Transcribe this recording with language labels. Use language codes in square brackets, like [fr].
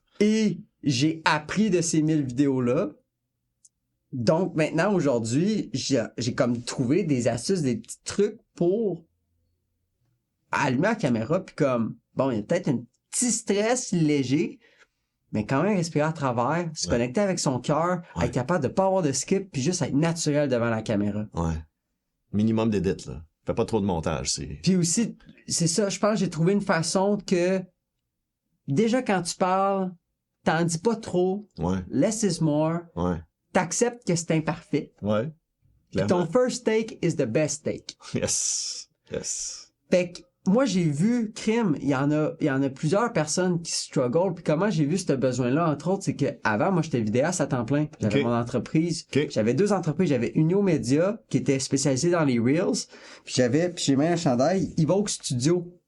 [fr] Et j'ai appris de ces 1000 vidéos-là. Donc, maintenant, aujourd'hui, j'ai comme trouvé des astuces, des petits trucs pour allumer la caméra, puis comme, bon, il y a peut-être un petit stress léger, mais quand même respirer à travers, se connecter avec son cœur, être capable de pas avoir de skip, puis juste être naturel devant la caméra. Minimum d'édit, là. Fais pas trop de montage, c'est... Puis aussi, c'est ça, je pense que j'ai trouvé une façon que, déjà quand tu parles, t'en dis pas trop, [en] less is more, [fr] t'acceptes que c'est imparfait. Puis ton [en] first take is the best take. Yes. [fr] Fait que moi, j'ai vu, crime, il y en a plusieurs personnes qui struggle, puis comment j'ai vu ce besoin-là, entre autres, c'est que avant moi, j'étais vidéaste à temps plein. J'avais mon entreprise. J'avais 2 entreprises. J'avais Unio Media, qui était spécialisée dans les Reels, puis j'ai mis un chandail, Evoke Studio.